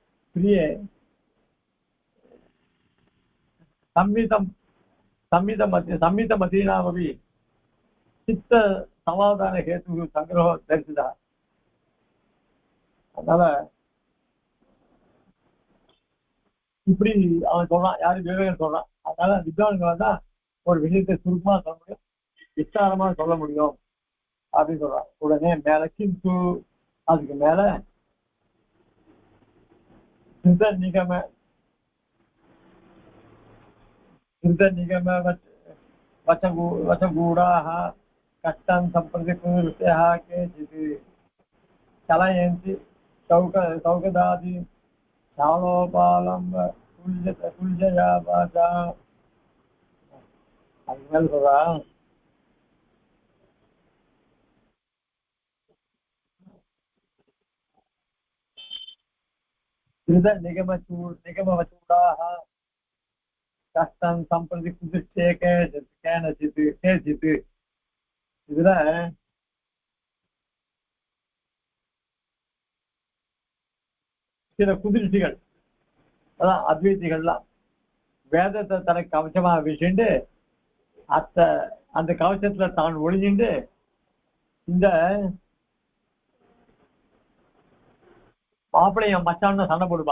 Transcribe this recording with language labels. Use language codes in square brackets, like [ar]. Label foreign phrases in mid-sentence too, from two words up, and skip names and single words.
[ta] பிரியே [sa] संहितमतीनामपि चित्त समाधान हेतु संग्रह दर्शिता [ta] அதனால இப்படி அவன் சொல்றான், யாரு விவேகன் சொல்றான். அதனால வித்வான்கள் தான் ஒரு விஷயத்தை சுருக்கமா சொல்ல முடியும், விஸ்தாரமா சொல்ல முடியும் அப்படின்னு சொல்றான். உடனே மேல கிந்து, அதுக்கு மேல [sa] சிந்த நிகம वचगूढ़ाः कष्टं सम्प्रतिकृत्याः केचित् चलयन्ति सौगदादि शालोपालम्ब तुल्यया वाचा. [ta] அதுமாதிரி சொல்றா. [sa] निगमवचूडाः कष्टं सम्प्रति कुदिष्टे केनचित् केचित्. [ta] இதுல சில குதிர்ச்சிகள், அதான் அத்வைதிகள்லாம் வேதத்தை தனக்கு கவசமா வச்சுட்டு அந்த கவசத்துல தான் ஒளிஞ்சுட்டு இந்த மாப்பிள்ளைய மச்சான்னு சண்டை போடுவா.